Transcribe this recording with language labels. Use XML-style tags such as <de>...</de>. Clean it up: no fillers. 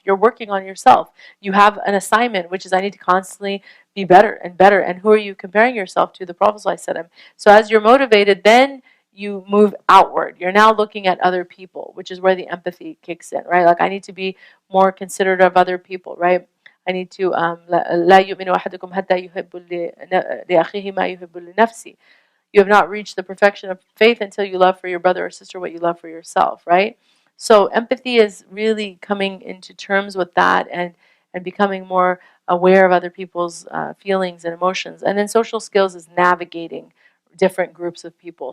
<en>You're working on yourself. You have an assignment, which is, I need to constantly be better and better. And who are you comparing yourself to? The Prophet ﷺ. So as you're motivated, then you move outward. You're now looking at other people, which is where the empathy kicks in, right? Like, I need to be more considerate of other people, right? I need to</en> <ar>لا يؤمن أحدكم حتى يحب لأخيه ما يحب لنفسه.</ar> <en>You have not reached the perfection of faith until you love for your brother or sister what you love for yourself, right? So empathy is really coming into terms with that, and becoming more aware of other people's feelings and emotions. And then social skills is navigating different groups of people.</en>